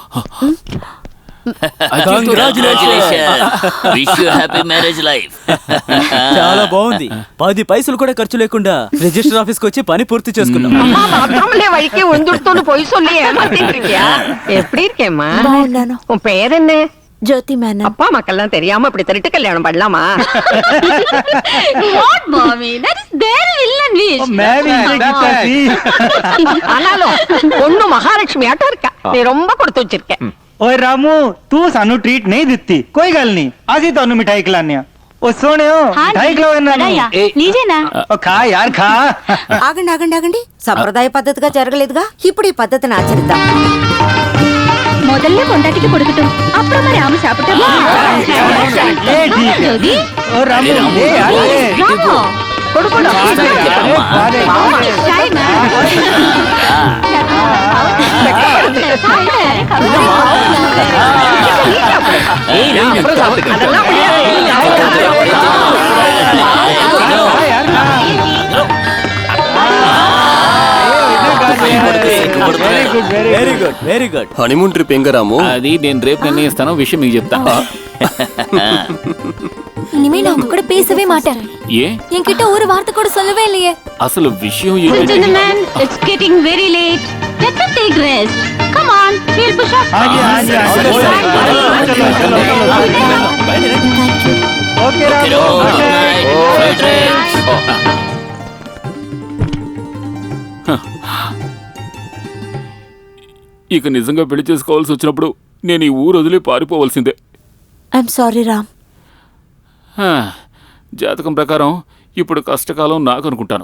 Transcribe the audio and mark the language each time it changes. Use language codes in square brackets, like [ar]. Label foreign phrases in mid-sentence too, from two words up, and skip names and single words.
[te] చాలా బాగుంది. 10 పైసలు కూడా ఖర్చు లేకుండా రిజిస్టర్ ఆఫీస్కి వచ్చి పని పూర్తి చేసుకున్నాం. జ్యోతి మేనన్. [ta] அப்பா மக்கள்லாம் தெரியாம இப்படி திருட்டு கல்யாணம் பண்ணலாமா? [en] What mommy? That is their villain wish. [ta] ஆனாலும் பொண்ணு மகாலட்சுமி ஆட்டம் இருக்கா. நீ ரொம்ப கொடுத்து வச்சிருக்க. [pa] ਓਏ ਰਾਮੂ, ਤੂੰ ਸਾਨੂੰ ਟ੍ਰੀਟ ਨਹੀਂ ਦਿੱਤੀ, ਕੋਈ ਗੱਲ ਨਹੀਂ, ਅੱਜ ਹੀ ਤੈਨੂੰ ਮਿਠਾਈ ਖਿਲਾਣੇ ਆ. [hi] ओ सोने हो, मिठाई खिलाओ ना. लीजिए ना. ओ खा यार खा. [te] ఆగండి. సంప్రదాయ పద్ధతిగా జరగలేదుగా, ఇప్పుడు ఈ పద్ధతిని ఆచరిద్దాం. [ta] முதல்ல பொண்டாட்டிக்கு கொடுக்கட்டும், அப்புறமா ராமு சாப்பிட்டோம். [hi] ओ रामू ले यार ले. [ta] கொடுக்கணும். நான் அப்புறம் சாப்பிட்டுக்கிறேன். அதெல்லாம் [en] very good very good very good. honeymoon trip [te] ఎంగ రాము? అది నేను రేపు నిర్ణయిస్తాను, విషయం మీకు చెప్తా. [ta] இனிமே நான் உங்க கூட பேசவே மாட்டேன். [te] ఏ [ta] என்கிட்ட ஒரு வார்த்தை கூட சொல்லவே இல்லையே. [te] అసలు విషయం ఏంటంటే [en] Gentlemen, it's getting very late. Let us take rest. Come on, we'll push up. [hi] हाँ जी चलो चलो ओके [te] ఇక నిజంగా పెళ్లి చేసుకోవాల్సి వచ్చినప్పుడు నేను ఈ ఊరు వదిలి పారిపోవలసిందే. [en] I'm sorry Ram. [te] హా, జాతకం ప్రకారం ఇప్పుడు కష్టకాలం నాకు అనుకుంటాను.